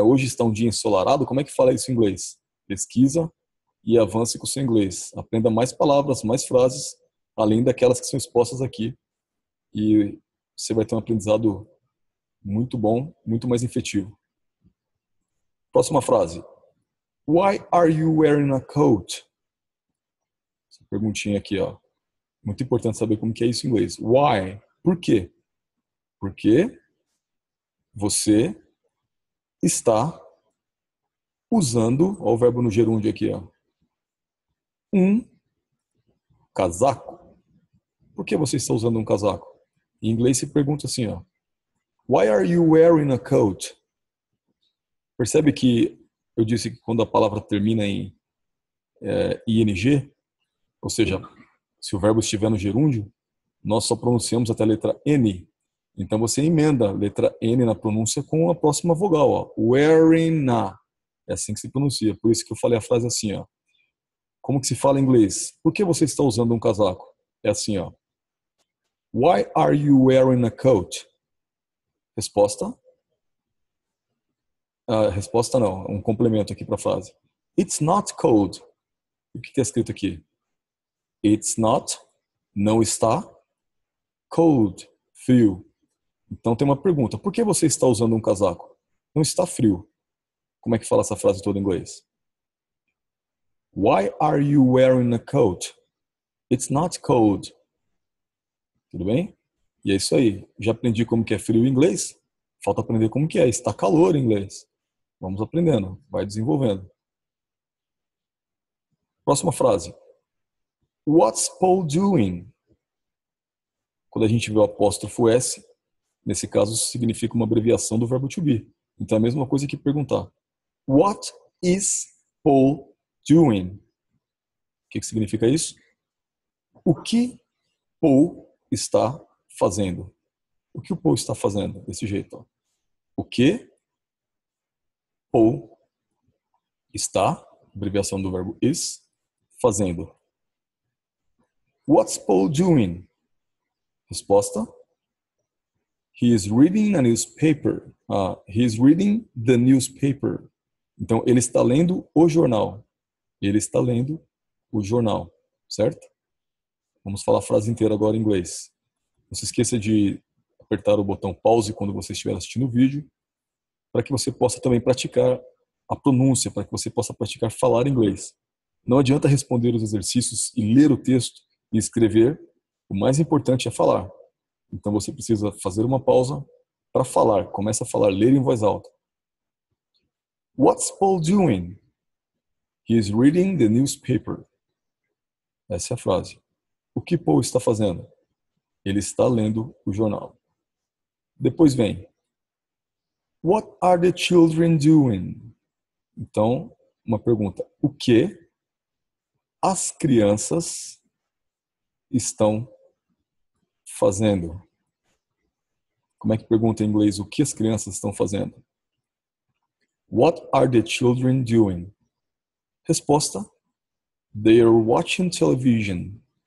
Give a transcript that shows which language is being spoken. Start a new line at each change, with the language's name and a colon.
Portuguese: Hoje está um dia ensolarado, como é que fala isso em inglês? Pesquisa e avance com o seu inglês. Aprenda mais palavras, mais frases, além daquelas que são expostas aqui. E você vai ter um aprendizado muito bom, muito mais efetivo. Próxima frase.
English: Why are you wearing a coat?
Portuguese: Essa perguntinha aqui, ó. Muito importante saber como que é isso em inglês. Why? Por quê? Porque você está usando, ó, o verbo no gerúndio aqui, ó, um casaco. Por que você está usando um casaco? Em inglês se pergunta assim, ó.
English: Why are you wearing a coat?
Portuguese: Percebe que eu disse que quando a palavra termina em ing, ou seja, se o verbo estiver no gerúndio, nós só pronunciamos até a letra N. Então você emenda a letra N na pronúncia com a próxima vogal, ó.
English: Wearing a.
Portuguese: É assim que se pronuncia. Por isso que eu falei a frase assim, ó. Como que se fala em inglês? Por que você está usando um casaco? É assim, ó.
English: Why are you wearing a coat?
Portuguese: Resposta? Resposta não, um complemento aqui para a frase.
English: It's not cold.
Portuguese: O que está escrito aqui?
English: It's not,
Portuguese: não está, cold, frio. Então tem uma pergunta. Por que você está usando um casaco? Não está frio. Como é que fala essa frase toda em inglês?
English: Why are you wearing a coat? It's not cold.
Portuguese: Tudo bem? E é isso aí. Já aprendi como que é frio em inglês. Falta aprender como que é. Está calor em inglês. Vamos aprendendo. Vai desenvolvendo. Próxima frase.
English: What's Paul doing?
Portuguese: Quando a gente vê o apóstrofo S, nesse caso significa uma abreviação do verbo to be. Então é a mesma coisa que perguntar.
English: What is Paul doing?
Portuguese: O que significa isso? O que Paul está fazendo? O que o Paul está fazendo? Desse jeito. Ó. O que Paul está, abreviação do verbo is, fazendo.
English: What's Paul doing?
Portuguese: Resposta.
English: He is reading a newspaper. He is reading the newspaper.
Portuguese: Então, ele está lendo o jornal. Ele está lendo o jornal, certo? Vamos falar a frase inteira agora em inglês. Não se esqueça de apertar o botão pause quando você estiver assistindo o vídeo, para que você possa também praticar a pronúncia, para que você possa praticar falar inglês. Não adianta responder os exercícios e ler o texto e escrever. O mais importante é falar. Então você precisa fazer uma pausa para falar. Começa a falar, ler em voz alta.
English: What's Paul doing? He is reading the newspaper.
Portuguese: Essa é a frase. O que Paul está fazendo? Ele está lendo o jornal. Depois vem.
English: What are the children doing?
Portuguese: Então, uma pergunta. O que as crianças estão fazendo? Como é que pergunta em inglês o que as crianças estão fazendo?
English: What are the children doing?
Portuguese: Resposta.
English: They are watching television.